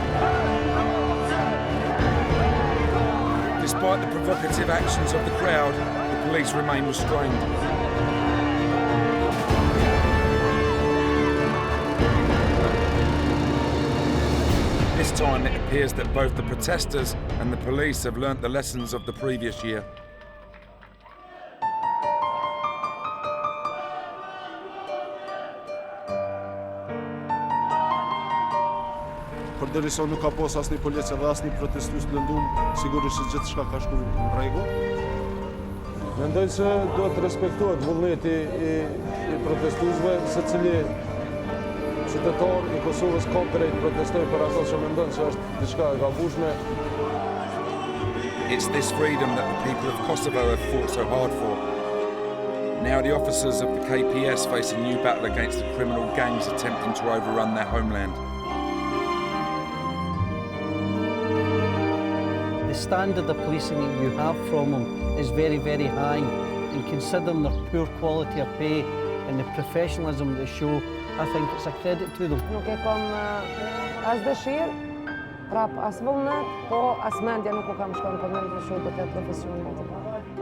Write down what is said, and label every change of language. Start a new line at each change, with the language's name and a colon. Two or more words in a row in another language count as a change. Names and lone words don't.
English: Despite the provocative actions of the crowd, the police remain restrained. This time it appears that both the protesters and the police have learnt the lessons of the previous year.
Albanian: Përderisa nuk ka pas asnjë policë dhe asnjë protestues lëndum, sigurisht se gjithçka ka shkuar në rregull. Mendoj se duhet të respektohet vullneti i protestuesve, secili qytetar i Kosovës ka drejt protestoj për ato që mendon se është diçka e gabueshme.
English: It's this freedom that the people of Kosovo have fought so hard for. Now the officers of the KPS face a new battle against the criminal gangs attempting to overrun their homeland. The standard of policing that you have from them is very, very high, and considering their poor quality of pay and the professionalism they show, I think it's a credit to them.
Albanian: Nuk e kam as dëshirë, prap as vullnet, po as mendja nuk u kam shkon për mend të shoh do të profesion më të parë.